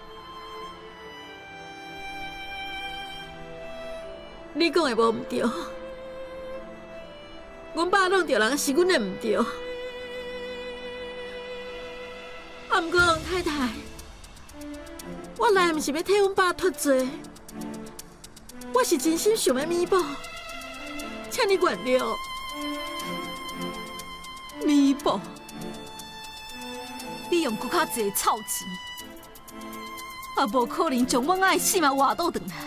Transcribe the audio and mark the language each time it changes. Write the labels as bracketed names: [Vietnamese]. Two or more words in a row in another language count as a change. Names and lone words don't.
[Min Nan Chinese] 你讲的无毋对，阮爸弄着人是阮的毋对。啊，毋过王太太，我来毋是要替阮爸脱罪，我是真心想要弥补，请你原谅。弥补？你用搁较济臭钱，也无可能将阮爱死嘛活倒转来。